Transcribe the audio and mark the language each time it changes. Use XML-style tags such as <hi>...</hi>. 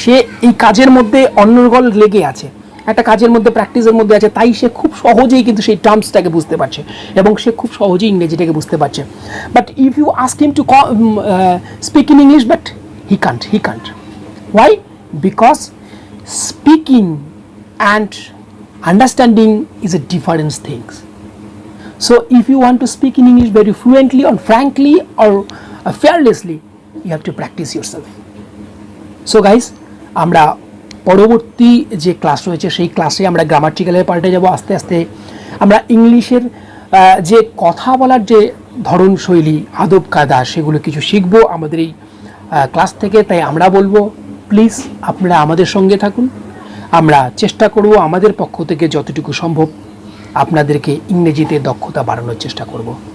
<bn>সে এই কাজের মধ্যে অনর্গল লেগে আছে, একটা কাজের মধ্যে প্র্যাকটিসের মধ্যে আছে, তাই সে খুব সহজেই কিন্তু সেই টার্মসটাকে বুঝতে পারছে এবং সে খুব সহজেই ইংরেজিটাকে বুঝতে পারছে।</bn> <en>But if you ask him to speak in English, but he can't. Why? Because speaking and understanding is a different things. So if you want to speak in English very fluently or frankly or fearlessly, you have to practice yourself. So guys,</en> <bn>আমরা পরবর্তী যে class রয়েছে সেই ক্লাসে আমরা গ্রামাটিক্যালের পাল্টে যাব আস্তে আস্তে। আমরা ইংলিশের যে কথা বলার যে ধরন, শৈলী, আদব কায়দা সেগুলো কিছু শিখব আমাদের এই ক্লাস থেকে। তাই আমরা বলবো প্লিজ আপনারা আমাদের সঙ্গে থাকুন। আমরা চেষ্টা করব আমাদের পক্ষ থেকে যতটুকু সম্ভব আপনাদেরকে ইংরেজিতে দক্ষতা বাড়ানোর চেষ্টা করব।</bn>